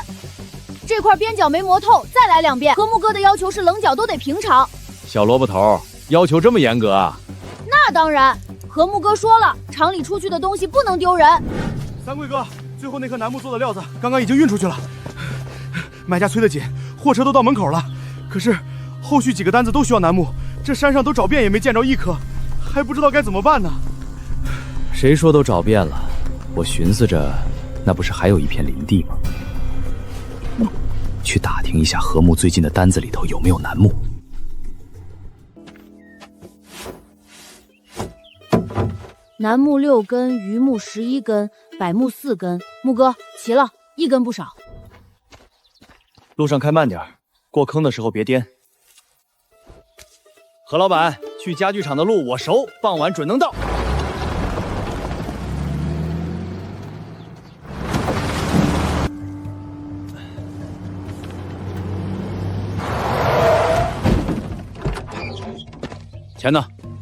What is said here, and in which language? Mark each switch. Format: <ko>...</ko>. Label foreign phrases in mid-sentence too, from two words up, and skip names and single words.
<zh>這塊邊角沒磨透，再來2遍。和睦哥的要求是稜角都得平炒。小蘿蔔頭，要求這麼嚴格啊？那當然。和睦哥說了，廠裡出去的東西不能丟人。三貴哥，最後那棵楠木做的料子剛剛已經運出去了，買家催得緊，貨車都到門口了。可是後續幾個單子都需要楠木，這山上都找遍也沒見着1棵，還不知道該怎麼辦呢。誰說都找遍了？我尋思着，那不是還有一片林地嗎？去打聽一下和睦最近的單子裡頭有沒有楠木。楠木6根，榆木11根，柏木4根。木哥，齊了，1根不少。路上開慢點，過坑的時候別顛。何老闆，去家具廠的路我熟，傍晚準能到。錢呢</zh>